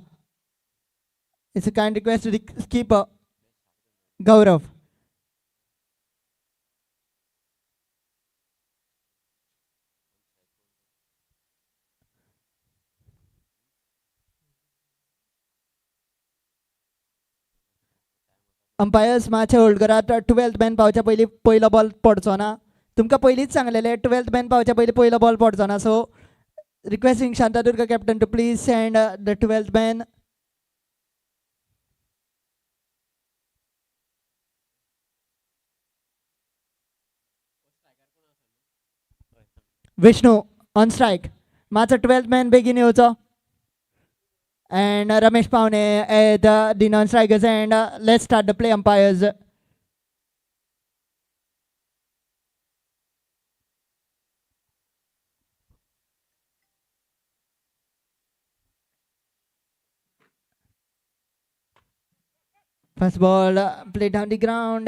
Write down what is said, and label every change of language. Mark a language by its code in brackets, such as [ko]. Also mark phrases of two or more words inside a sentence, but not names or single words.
[en] It's a kind request to the skipper, Gaurav. [kok] अंपायर्स मातशे होल्ड करात. 12th मॅन पावच्या पयलीं पयलो बॉल पडचो ना. तुमकां पयलींच सांगलेलें 12th मॅन पावच्या पयलीं पयलो बॉल पडचो ना. [en] So requesting Shantadurga captain to please send the 12th man. Vishnu on strike. [kok] मातसो 12th man बेगीन येवचो. [en] And Ramesh Paune at the non-strikers end. Let's start the play, umpires. First ball, play down the ground.